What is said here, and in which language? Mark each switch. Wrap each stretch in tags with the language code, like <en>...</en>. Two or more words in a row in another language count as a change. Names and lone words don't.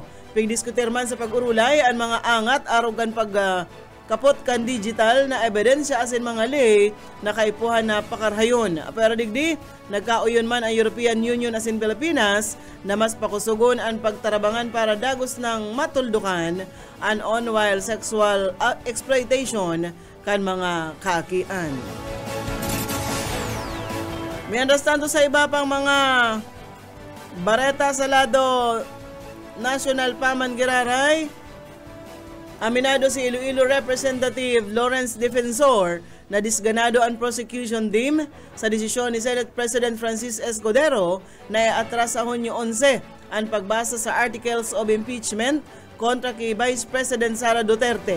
<bik>Pigdiskutir man sa pag-urulay ang mga angat arogan pagkapot kan digital na ebidensya asin mga lay na kaipuhan na pakarhayon. Pero digdi, nagkauyon man ang European Union asin Pilipinas na mas pakusugon ang pagtarabangan para dagos ng matuldukan ang</bik> <en>on-while sexual exploitation</en> <bik>kan mga kaakian. Mientras tanto sa iba pang mga bareta sa lado national paman giraray,</bik> <tl>Aminado si Iloilo Representative Lawrence Defensor na disganado ang</tl> <en>prosecution team</en> <tl>sa desisyon ni Senate President Francis Escudero na iatras sa Hunyo 11 ang pagbasa sa Articles of Impeachment kontra kay Vice President Sara Duterte.</tl>